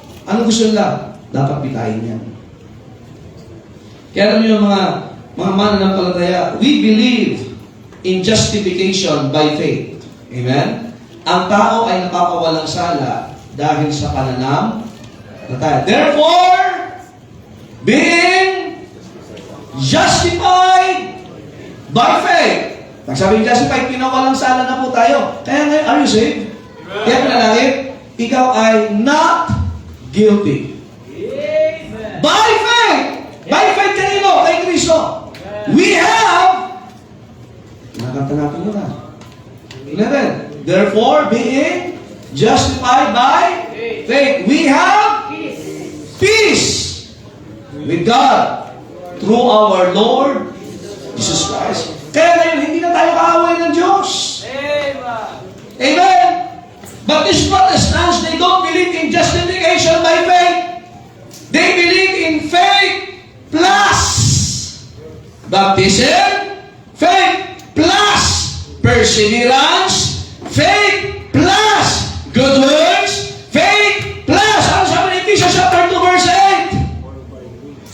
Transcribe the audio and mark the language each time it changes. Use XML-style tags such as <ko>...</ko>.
<tl>Ano gusto nila? Dapat bitayin yan. Kaya alam niyo yung mga mananampalataya,</tl> <en>we believe in justification by faith.</en> <tl>Amen? Ang tao ay napapawalang sala dahil sa pananampalataya.</tl> <en>Therefore, being justified by faith.</en> <tl>Pag sabi justified, pinawalang sala na po tayo. Kaya ngayon,</tl> <en>are you saved?</en> <tl>Kaya pinalangit, ikaw ay</tl> <en>not guilty. By faith! By faith</en> <tl>kanino? Kay Kristo.</tl> <en>We have,</en> <tl>nakanta natin yun ha. 11.</tl> <en>Therefore, being justified by faith, we have peace with God through our Lord Jesus Christ.</en> <tl>Kaya ngayon, hindi na tayo kaaway ng Diyos. Amen?</tl> <en>But these Protestants, they don't believe in justification by faith. They believe in faith plus baptism, faith plus perseverance, faith plus good works, faith plus,</en> <tl>ano sabi ni</tl> <en>Ephesians chapter 2 verse 8?</en>